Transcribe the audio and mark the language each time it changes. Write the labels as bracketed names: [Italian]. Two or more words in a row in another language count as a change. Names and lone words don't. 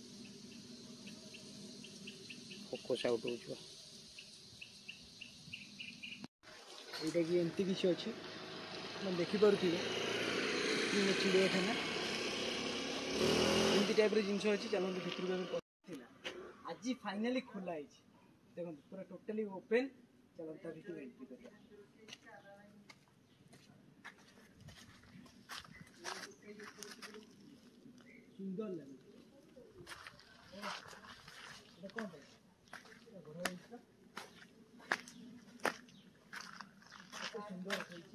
[English] focus out [Odia] ହଉଛି। ଏଇଟା କି ଏମିତି କିଛି ଅଛି ଆପଣ ଦେଖିପାରୁଥିବେ ଚିଡ଼ିଆଖାନା ଏମିତି ଟାଇପ୍ର ଜିନିଷ ଅଛି। ଚାଲନ୍ତୁ ଭିତରକୁ ଆମେ ଥିଲା ଆଜି ଫାଇନାଲି ଖୋଲା ହେଇଛି ଦେଖନ୍ତୁ ପୁରା [English] totally open. [Odia] ଚାଲନ୍ତୁ ତା ଭିତରୁ ଏଣ୍ଟ୍ରି କରିବା। ସୁନ୍ଦର ଲାଗୁଛି এটা କ'ଣ ପାଇଁ ଘର ହେଇଛି ସୁନ୍ଦର ହେଇଛି